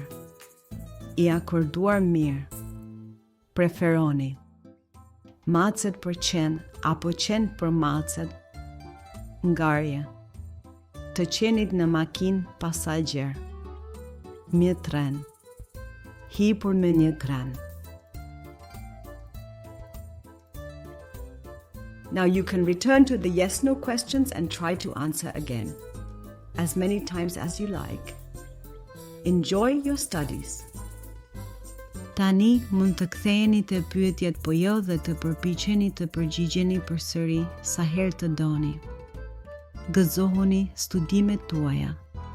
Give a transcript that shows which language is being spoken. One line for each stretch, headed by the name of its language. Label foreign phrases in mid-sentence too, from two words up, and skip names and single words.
Albanian: I akorduar mirë. Preferoni. Macet për qen apo qen për macet. Ngarje. Të qenit në makinë pasagjer. Një tren. Hipur me një kran.
English: Now you can return to the yes-no questions and try to answer again, as many times as you like. Enjoy your studies.
Albanian: Tani mund të ktheheni te pyetjet po jo dhe të përpiqeni të përgjigjeni përsëri sa herë të doni. Gëzohuni studimet tuaja.